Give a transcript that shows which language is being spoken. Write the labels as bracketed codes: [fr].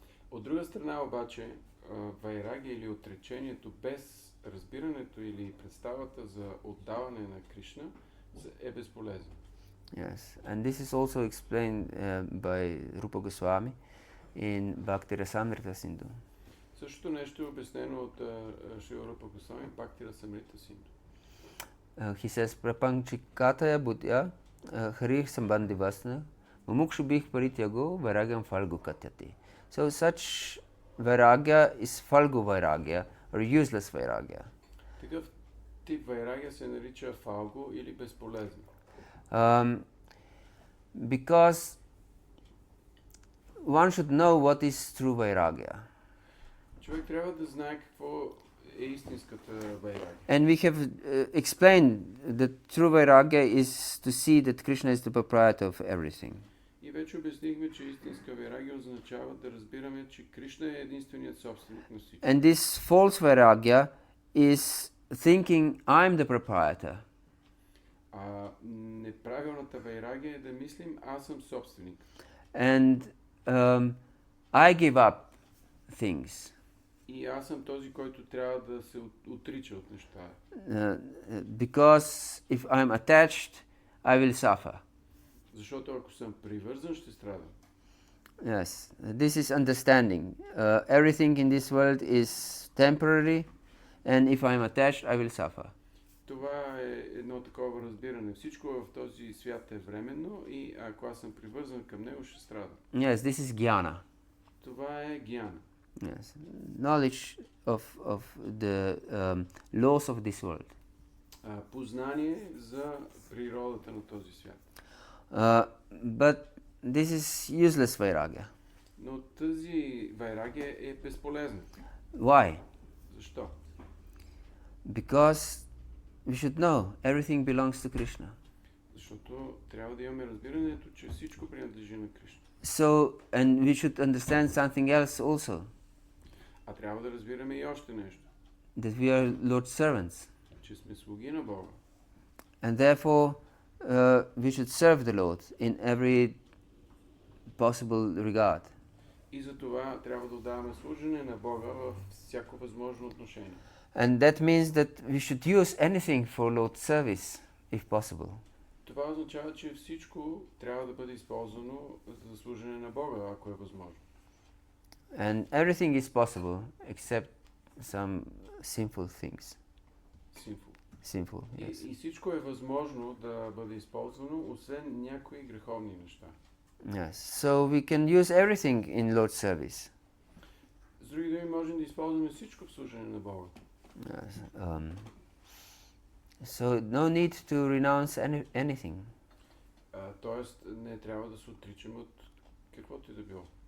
[bg] От друга страна обаче, вайрагия или отречението без разбирането или представата за отдаване на Кришна е безполезно. [en] Yes, and this is also explained by Rupa Goswami in Bhakti-rasamrita Sindhu. [bg] Същото нещо е обяснено от Шрила Рупа Госвами в Бхакти-расамрита Синду. [en] He says, [sa] prapanchikataya buddhya harih sambandhi vasna mumukshubhih parityago vairagyam falgu katyati. [en] So such vairagya is falgu vairagya or useless vairagya. [bg] Такъв тип вайрагия се нарича фалгу или безполезно. [en] Because one should know what is true vairagya. [bg] Човек трябва да знае какво е истинската вайрагия. [en] And we have explained that true vairagya is to see that Krishna is the proprietor of everything. [bg] И вече обяснихме, че истинска вайрагия означава да разбираме, че Кришна е единственият собственик на всичко. [en] And this false vairagya is thinking I'm the proprietor. [bg] А неправилната вайрагия е да мислим, аз съм собственик. [en] And I give up things. [bg] И аз съм този, който трябва да се отрича от неща. [en] Because if I'm attached, I will suffer. [bg] Защото ако съм привързан, ще страдам. [en] Yes, this is understanding. Everything in this world is temporary, and if I'm attached, I will suffer. [bg] Това е едно такова разбиране. Всичко в този свят е временно и ако аз съм привързан към него, ще страдам. [en] Yes, this is jnana. [bg] Това е гьяна. [en] Yes, knowledge of the laws of this world. [bg] Познание за природата на този свят. [en] But this is useless vairagya. [bg] Но тази вайрагия е безполезна. [en] Why? [bg] Защо? [en] Because we should know everything belongs to Krishna. [bg] Защото трябва да имаме разбирането, че всичко принадлежи на Кришна. [en] So, and we should understand something else also. [bg] А трябва да разбираме и още нещо. [en] That we are Lord's servants. [bg] Че сме слуги на Бога. [en] And therefore, we should serve the Lord in every possible regard. [bg] И за това трябва да отдаваме служене на Бога във всяко възможно отношение. [en] And that means that we should use anything for Lord's service, if possible. [bg] Това означава, че всичко трябва да бъде използвано за служене на Бога, ако е възможно. [en] And everything is possible except some sinful things. Sinful, yes. [bg] И всичко е възможно да бъде използвано, освен някои греховни неща. [en] Yes, so we can use everything in Lord's service. [bg] С други думи, можем да използваме всичко в служене на Бога. [en] Yes, so no need to renounce anything. [bg] Тоест, не трябва да се отричаме от каквото и да било.